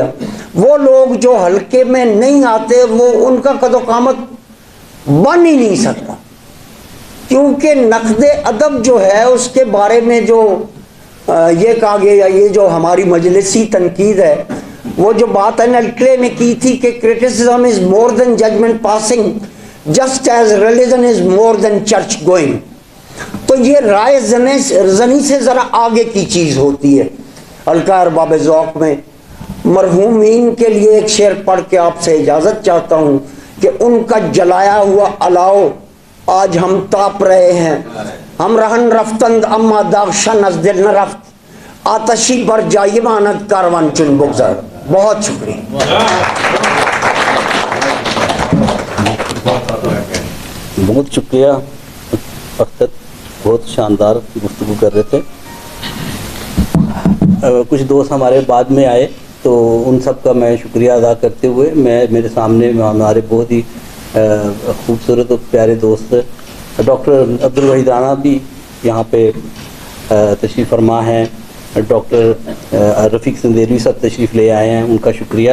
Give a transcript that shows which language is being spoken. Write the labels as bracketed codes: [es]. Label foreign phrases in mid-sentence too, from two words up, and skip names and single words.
[ur] وہ لوگ جو حلقے میں نہیں آتے وہ ان کا قد و قامت بن ہی نہیں سکتا, کیونکہ نقد ادب جو ہے اس کے بارے میں جو یہ کہا گیا, یہ جو ہماری مجلسی تنقید ہے, وہ جو بات الکلے نے کی تھی کہ [en] criticism is more than judgment passing just as religion is more than church going, [ur] تو یہ رائے زنی سے ذرا آگے کی چیز ہوتی ہے. حلقہ ارباب ذوق میں مرحومین کے لیے ایک شعر پڑھ کے آپ سے اجازت چاہتا ہوں کہ ان کا جلایا ہوا الاؤ آج ہم تاپ رہے ہیں, [fa] ہم رہن رفتند اما داغشن از دل نہ رفت, آتشی بر جائی ماند کاروان چن بگذر. [ur] بہت شکریہ. بہت شکریہ اختر, بہت شاندار گفتگو کر رہے تھے. کچھ دوست ہمارے بعد میں آئے تو ان سب کا میں شکریہ ادا کرتے ہوئے, میرے سامنے ہمارے بہت ہی خوبصورت اور پیارے دوست ڈاکٹر عبدالوحید رانا بھی یہاں پہ تشریف فرما ہیں, ڈاکٹر رفیق سندیروی صاحب تشریف لے آئے ہیں, ان کا شکریہ.